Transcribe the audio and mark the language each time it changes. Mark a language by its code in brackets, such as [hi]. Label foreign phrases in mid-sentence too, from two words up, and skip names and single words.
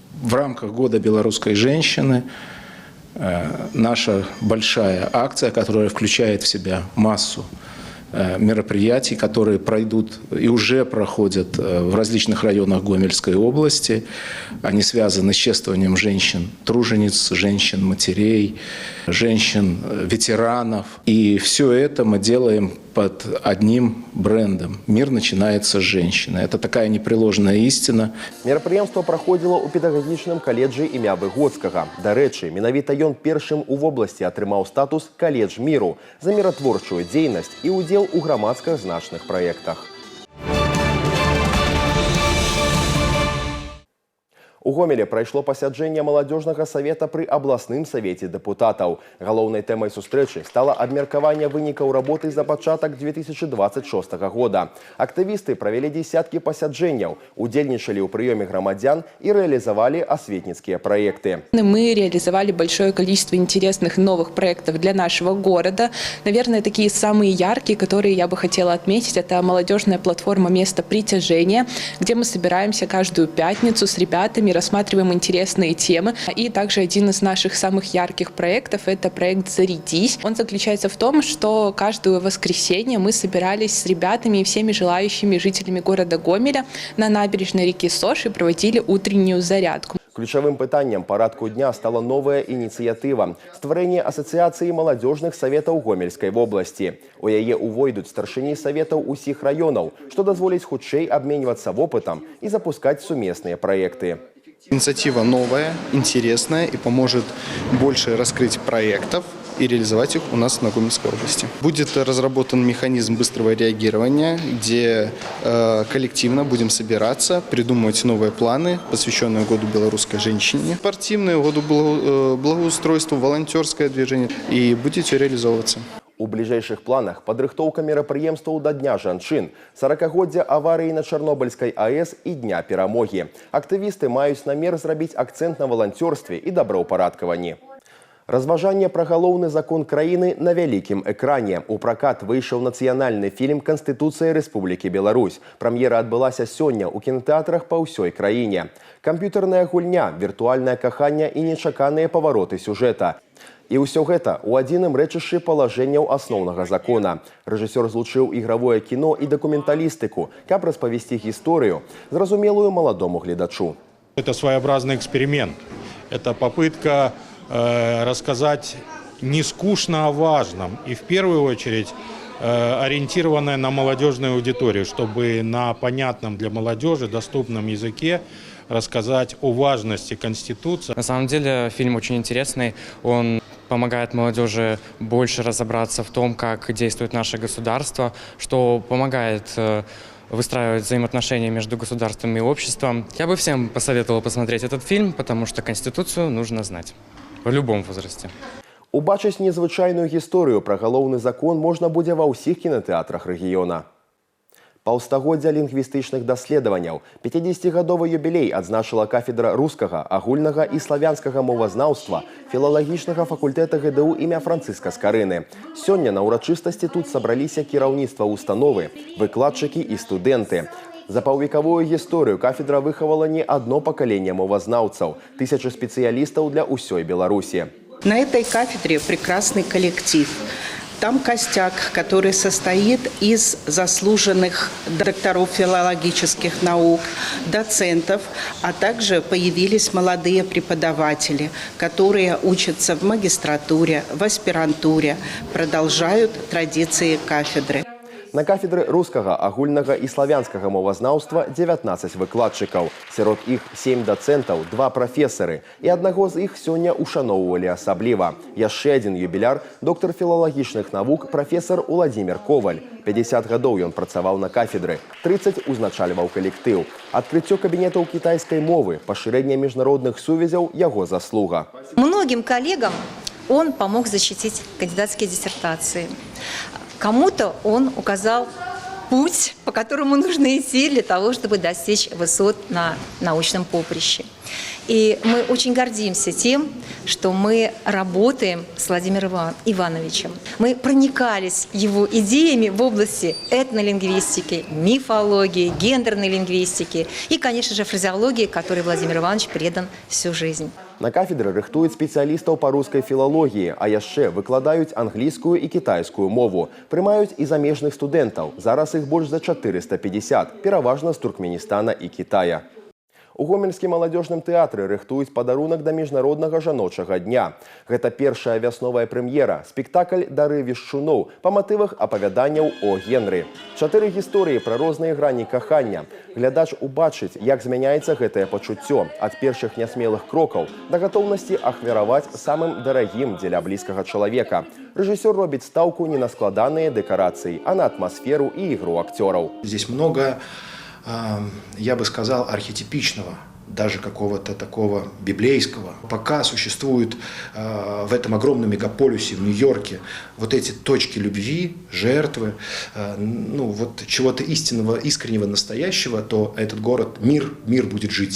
[ru] В рамках Года белорусской женщины наша большая акция, которая включает в себя массу мероприятий, которые пройдут и уже проходят в различных районах Гомельской области. Они связаны с чествованием женщин-тружениц, женщин-матерей, женщин-ветеранов. И все это мы делаем под одним брендом. Мир начинается с женщины. Это такая непреложная истина. [be] Мерапрыемства праходзіла ў педагагічным каледжы імя Выгодскага. Дарэчы, менавіта ён першым у вобласці атрымаў статус каледж міру за міратворчую дзейнасць і ўдзел у грамадска значных праектах. У Гомеле прайшло пасяджэнне маладзёжнага савета пры абласным савеце дэпутатаў. Галоўнай тэмай сустрэчы стала абмеркаванне вынікаў работы за пачатак 2026 года. Актывісты правялі дзесяткі пасяджэнняў, удзельнічалі ў прыёме грамадзян і рэалізавалі асветніцкія праекты. [ru] Мы реализовали большое количество интересных новых проектов для нашего города. Наверное, такие самые яркие, которые я бы хотела отметить, это молодежная платформа «Место притяжения», где мы собираемся каждую пятницу с ребятами, рассматриваем интересные темы. И также один из наших самых ярких проектов – это проект «Зарядись». Он заключается в том, что каждое воскресенье мы собирались с ребятами и всеми желающими жителями города Гомеля на набережной реки Сош и проводили утреннюю зарядку. [be] Ключавым пытаннем парадку дня стала новая ініцыятыва – стварэнне асацыяцыі маладзёжных саветаў Гомельскай вобласці. У яе ўвойдуць старшыні саветаў усіх раёнаў, што дазволіць хутчэй абменьвацца вопытам і запускаць сумесныя праекты. [ru] Инициатива новая, интересная и поможет больше раскрыть проектов и реализовать их у нас на Гомельской области. Будет разработан механизм быстрого реагирования, где коллективно будем собираться, придумывать новые планы, посвященные Году белорусской женщине, спортивные, Году благоустройству, волонтерское движение, и будет все реализовываться. [be] У бліжэйшых планах падрыхтоўка мерапрыемстваў да Дня жанчын, 40-годдзя аварыі на Чарнобыльскай АЭС і Дня перамогі. Актывісты маюць намер зрабіць акцэнт на валанцёрстве і добраўпарадкаванні. Разважанне пра галоўны закон краіны на вялікім экране. У пракат выйшаў нацыянальны фільм «Канстытуцыя Рэспублікі Беларусь». Прэм'ера адбылася сёння ў кінатэатрах па ўсёй краіне. Камп'ютарная гульня, віртуальнае каханне і нечаканыя павароты сюжэта. І ўсё гэта ў адзіным рэчышчы палажэнняў асноўнага закона. Рэжысёр злучыў ігравое кіно і дакументалістыку, каб распавесці гісторыю, зразумелую маладому гледачу. [ru] Это своеобразный эксперимент. Это попытка рассказать не скучно о важном и в первую очередь ориентированная на молодежную аудиторию, чтобы на понятном для молодежи, доступном языке рассказать о важности Конституции. На самом деле фильм очень интересный, он помогает молодежи больше разобраться в том, как действует наше государство, что помогает выстраивать взаимоотношения между государством и обществом. Я бы всем посоветовал посмотреть этот фильм, потому что Конституцию нужно знать в любом возрасте. [be] Убачыць незвычайную гісторыю пра галоўны закон можна будзе ва ўсіх кінатэатрах рэгіёна. Паўстагоддзя лінгвістычных даследаванняў 50-гадовы юбілей адзначыла кафедра рускага, агульнага і славянскага мовазнаўства філалагічнага факультэта ГДУ імя Францыска Скарыны. Сёння на ўрачыстасці тут сабраліся кіраўніцтва установы, выкладчыкі і студэнты. За паўвекавую гісторыю кафедра выхавала не адно пакаленне мовазнаўцаў, тысячы спецыялістаў для ўсёй Беларусі. [ru] На этой кафедре прекрасный коллектив. Там костяк, который состоит из заслуженных докторов филологических наук, доцентов, а также появились молодые преподаватели, которые учатся в магистратуре, в аспирантуре, продолжают традиции кафедры. [be] На кафедры рускага, агульнага і славянскага мовазнаўства 19 выкладчыкаў. Сярод іх 7 дацэнтаў, 2 прафесары. І аднаго з іх сёння ушаноўвалі асабліва. Яшчэ адзін юбіляр, доктар філалагічных навук, прафесар Уладзімір Коваль. 50 гадоў ён працаваў на кафедры, 30 узначальваў калектыў. Адкрыццё кабінетаў кітайскай мовы, пашырэнне міжнародных сувязяў – яго заслуга. [ru] Многим коллегам он помог защитить кандидатские диссертации. Кому-то он указал путь, по которому нужно идти для того, чтобы достичь высот на научном поприще. И мы очень гордимся тем, что мы работаем с Владимиром Ивановичем. Мы проникались его идеями в области этнолингвистики, мифологии, гендерной лингвистики и, конечно же, фразеологии, которой Владимир Иванович предан всю жизнь. [be] На кафедры рыхтуюць спецыялістаў па рускай філалогіі, а яшчэ выкладаюць англійскую і кітайскую мову. Прымаюць і замежных студэнтаў. Зараз іх больш за 450, пераважна з Туркменістана і Кітая. У Гомельскім маладзёжным тэатры рыхтуюць падарунак да міжнароднага жаночага дня. Гэта першая вясновая прэм'ера, спектакль «Дары вешчуноў» па матывах апавяданняў о Генры. 4 гісторыі пра розныя грані кахання. Глядач убачыць, як змяняецца гэтае пачуццё ад першых нясмелых крокаў да гатоўнасці ахвяраваць самым дарагім дзеля блізкага чалавека. Рэжысёр робіць стаўку не на складаныя дэкарацыі, а на атмасферу і ігру акцёраў. [ru] Здесь много, я бы сказал, архетипичного, даже какого-то такого библейского. Пока существуют в этом огромном мегаполисе, в Нью-Йорке, вот эти точки любви, жертвы, ну вот чего-то истинного, искреннего, настоящего, то этот город, мир будет жить.